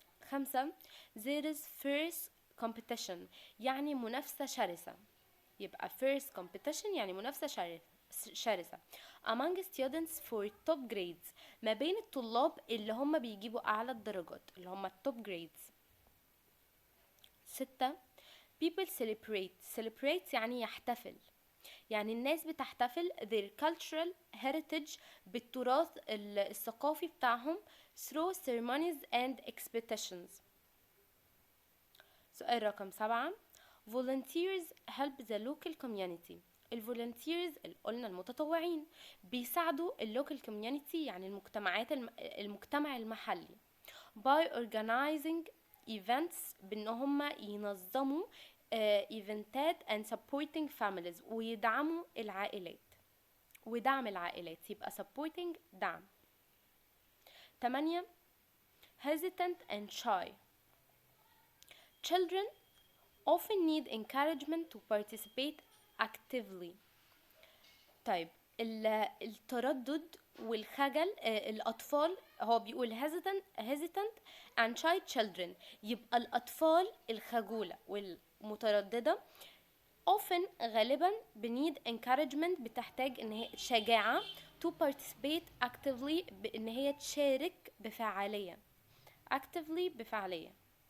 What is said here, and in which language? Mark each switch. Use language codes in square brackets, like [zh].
[ar] 5 [en] there is fierce competition [ar] يعني منافسة شرسة، يبقى [en] fierce competition [ar] يعني منافسة شرسة [en] among students for top grades [ar] ما بين الطلاب اللي هم بيجيبوا أعلى الدرجات اللي هم [en] top grades. 6 people celebrate [ar] يعني يحتفل، يعني الناس بتحتفل [en] their cultural heritage [ar] بالتراث الثقافي بتاعهم [en] through ceremonies and expeditions. [ar] سؤال رقم [en] 7 volunteers help the local community. [ar] الفولنتيرز اللي قلنا المتطوعين بيساعدوا اللوكال كوميونيتي يعني المجتمع المحلي [en] by organizing events [ar] بان هم ينظموا ايفنتات [en] and supporting families [ar] ويدعموا العائلات ودعم العائلات، يبقى supporting دعم. [en] 8 hesitant and shy children often need encouragement to participate actively. [ar] طيب التردد والخجل الأطفال، هو بيقول [en] hesitant and shy children، [ar] يبقى الأطفال الخجولة والمترددة often غالبا بنيد encouragement بتحتاج ان هي شجاعة [en] to participate actively [ar] بان هي تشارك بفعالية بفعالية.